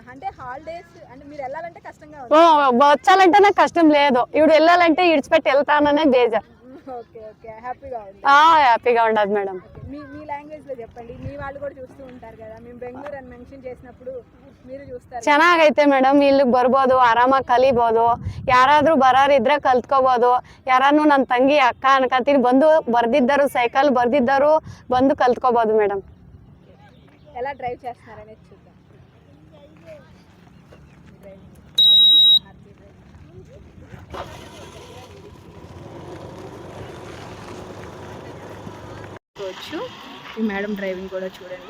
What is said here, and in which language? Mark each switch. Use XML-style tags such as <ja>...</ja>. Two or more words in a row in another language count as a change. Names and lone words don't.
<te>వచ్చాలంటే నాకు కష్టం లేదు, ఇప్పుడు వెళ్ళాలంటే ఇడిచిపెట్టి వెళ్తాననే బేజార్. హ్యాపీగా ఉండదు మేడం. మీ లాంగ్వేజ్ లో చెప్పండి, మీ వాళ్ళు కూడా చూస్తూ ఉంటారు కదా. మేము బెంగళూరు అని మెన్షన్ చేసినప్పుడు మీరు చూస్తారు.</te> <kn>ಚೆನ್ನಾಗೈತೆ ಮೇಡಮ್. ಇಲ್ಲಿ ಬರ್ಬೋದು, ಆರಾಮಾಗಿ ಕಲಿಬೋದು. ಯಾರಾದ್ರೂ ಬರೋರಿದ್ರೆ ಕಲ್ತ್ಕೋಬೋದು. ಯಾರನ್ನು ನನ್ನ ತಂಗಿ ಅಕ್ಕ ಅನ್ಕತೀನಿ ಬಂದು ಬರ್ದಿದ್ದರು, ಸೈಕಲ್ ಬರ್ದಿದ್ದರು ಬಂದು ಕಲ್ತ್ಕೋಬೋದು ಮೇಡಮ್.</kn> <te>ఎలా డ్రైవ్ చేస్తున్నారనేది చూద్దాం. ఈ మేడం డ్రైవింగ్ కూడా చూడండి.</te>